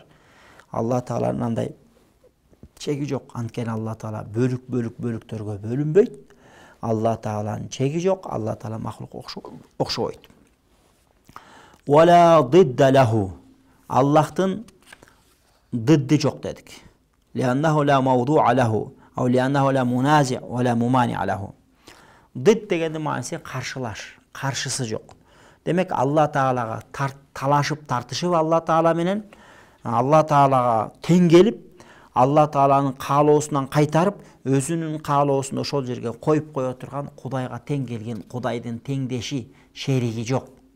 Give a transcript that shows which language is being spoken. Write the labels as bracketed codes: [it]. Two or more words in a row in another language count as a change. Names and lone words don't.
[ky] Алла Тааланын андай чеги жок. Анткени Алла Таала бөлүктөргө бөлүнбөйт. Алла Тааланын чеги жок, Алла Таала махлукка окшобойт. [ar] ولا ضد له. [ky] Аллахтын дидди жок дедик. [ar] لأنه لا موضوع له. أو لأنه لا منازع ولا ممانع له. [ky] Дид дегенде мааниси каршылаш, каршысы жок. Демек Алла Таалага талашып, тартышып Алла Таала менен Алла Таалага тең келип, Алла Тааланын каалоосунан кайтарып, өзүнүн каалоосун ошол жерге коюп кое турган Кудайга тең келген, Кудайдын теңдеши, шериги жок.